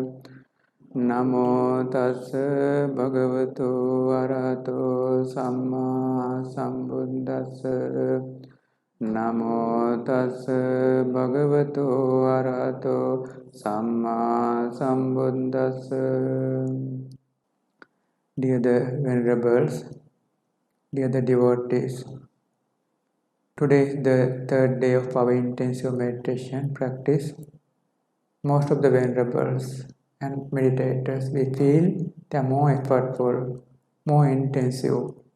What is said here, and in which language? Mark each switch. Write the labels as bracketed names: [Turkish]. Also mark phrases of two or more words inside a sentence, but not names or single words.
[Pali] Namo tassa bhagavato arahato samma sambuddhassa. Namo tassa bhagavato arahato samma sambuddhassa. [English] Dear the venerables, dear the devotees, today is the third day of our intensive meditation practice. Most of the venerables and meditators, we feel they are more effortful, more intensive.